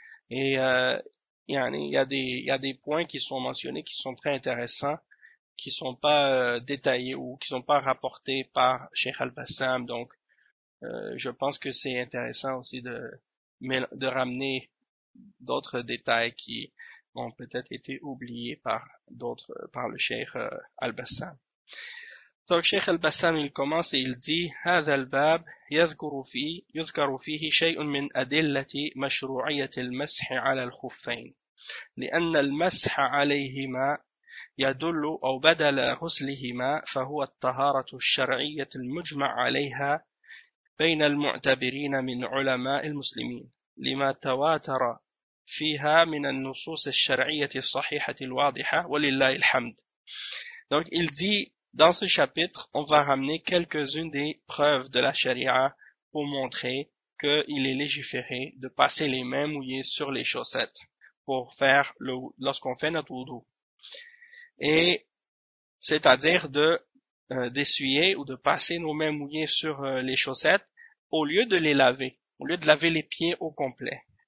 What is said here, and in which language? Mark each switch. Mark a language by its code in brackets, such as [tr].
[fr] Et il y a des points qui sont mentionnés qui sont très intéressants, qui sont pas détaillés ou qui sont pas rapportés par Cheikh Al-Bassam. Donc je pense que c'est intéressant aussi de ramener d'autres détails qui ont peut-être été oubliés par le Cheikh Al-Bassam. Donc Cheikh Al-Bassam, il commence et il dit: [ar] هذا الباب يذكر فيه شيء من أدلة مشروعية المسح على الخفين لأن المسح عليهما يدل أو بدل غسلهما فهو الطهارة الشرعية المجمع عليها بين المعتبرين من علماء المسلمين لما تواتر فيها من النصوص الشرعية الصحيحة الواضحة ولله الحمد. [fr] Donc il dit, dans ce chapitre, on va ramener quelques-unes des preuves de la charia pour montrer qu'il est légiféré de passer les mains mouillées sur les chaussettes pour faire lorsqu'on fait notre wudu. Et c'est-à-dire d'essuyer ou de passer nos mains mouillées sur les chaussettes au lieu de les laver, au lieu de laver les pieds au complet.